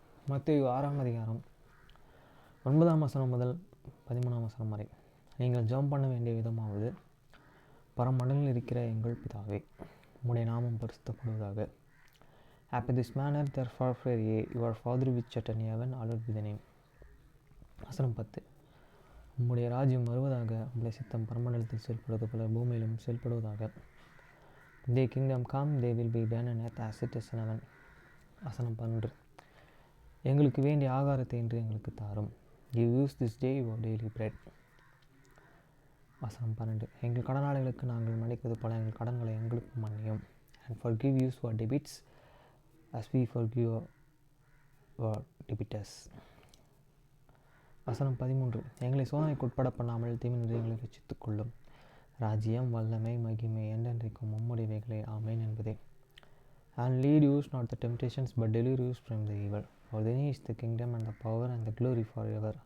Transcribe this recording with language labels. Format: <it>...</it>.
<ta>மத்தேயு 6ஆம் அதிகாரம் 9ஆம் வசனம் முதல் 13ஆம் வசனம் வரை. நீங்கள் ஜெபம் பண்ண வேண்டிய விதமாவது, பரமண்டலில் இருக்கிற எங்கள் பிதாவே, உம்முடைய நாமம் பரிசுத்தப்படுவதாக.</ta> <en>After this manner therefore pray ye, your Father which art in heaven, hallowed be thy name.</en> <ta>வசனம் 10. உம்முடைய ராஜ்யம் வருவதாக, உம்முடைய சித்தம் பரமண்டலத்தில் செயல்படுவது போல பூமியிலும் செயல்படுவதாக.</ta> <en>Thy kingdom come, they will be done on earth as it is in heaven.</en> <ta>வசனம் 12. எங்களுக்கு வேண்டிய ஆகாரத்தை இன்று எங்களுக்கு தாரும்.</ta> <en>Give us this day your daily bread.</en> <ta>வசனம் 12. எங்கள் கடனாளிகளுக்கு நாங்கள் மன்னிக்கிறது போல எங்கள் கடன்களை எங்களுக்கு மன்னியும்.</ta> <en>And forgive us our debts as we forgive our debtors.</en> <ta>வசனம் 13. எங்களை சோதனைக்கு உட்பட பண்ணாமல் தீமையின்றி எங்களை ரட்சித்துக் கொள்ளும். ராஜ்யம், வல்லமை, மகிமை என்றென்றைக்கும் உம்முடையவைகளே. ஆமென் என்பதே.</ta> <en>And lead us not the temptations, but deliver us from the evil. For thine is the kingdom and the power and the glory forever.</en>